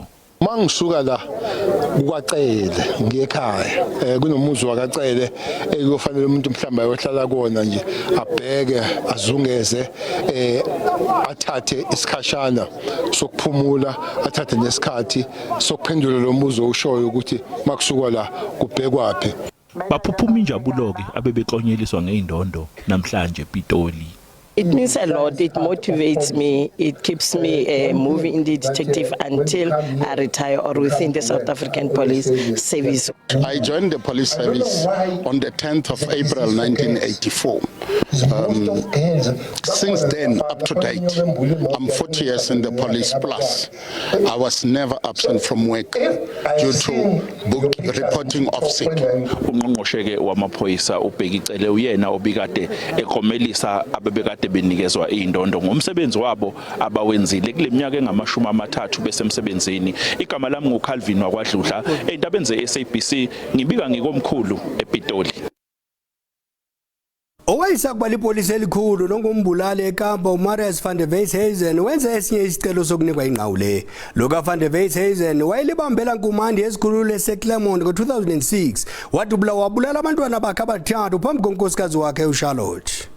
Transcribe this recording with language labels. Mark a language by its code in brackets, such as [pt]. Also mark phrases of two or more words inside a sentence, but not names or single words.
[zu] Mangisuka la kukwacele ngekhaya kunomuzi wakacele ekufanele umuntu mhlamba ayohlala kona nje abheke azungeze athathe isikhashana sokuphumula athathe nesikhathi sokuphendula lo mbuzo ushoyo ukuthi makusuka la kubhekwaphi baphuphuma injabulo ke abebeklonyeliswa ngeindondo namhlanje ePitoli. [en] It means a lot. It motivates me. It keeps me moving in the detective until I retire or within the South African Police Service. I joined the police service on the 10th of April 1984. Since then, up to date, I'm 40 years in the police plus. I was never absent from work due to reporting of sick. [zu] Ungqongqoshe wamaphoyisa ubhekicele uyena obikade ekomelisa abebekade benikezwa indondo ngomsebenzi wabo abawenzile kuleminyaka engama-30 besemsebenzini. Igama lami nguCalvin wakwaDludla endabeni ze-SABC ngibika ngikomkhulu ePitoli. Owayesakuba lipolisi elikhulu nongumbulali eKapa uMarius van der Westhuizen wenza esinye isicelo sokunikwa ingqawule. Loka van der Westhuizen wayelibambela nkumandi esikhululo eseClermont ngo-2006 wathi wabulala abantwana bakhe abathathu phambi konkosikazi wakhe uCharlotte.